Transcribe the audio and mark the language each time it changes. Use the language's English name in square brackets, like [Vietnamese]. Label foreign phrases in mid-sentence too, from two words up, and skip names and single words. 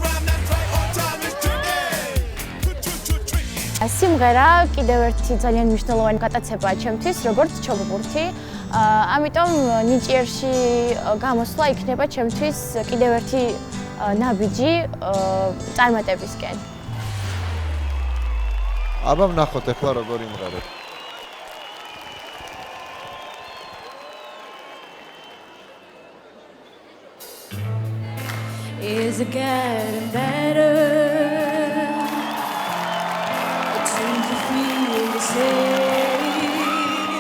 [Georgian] სიმღერა კიდევ ერთი ძალიან მნიშვნელოვანი გატაცებაა ჩემთვის, როგორც ჩოგბურთი. ამიტომ ნიჭიერში გამოსვლა იქნება ჩემთვის კიდევ ერთი ნაბიჯი წარმატებისკენ. აბა ვნახოთ ახლა როგორ იმღერებ. [English] Is it getting better? It seems to feel the same.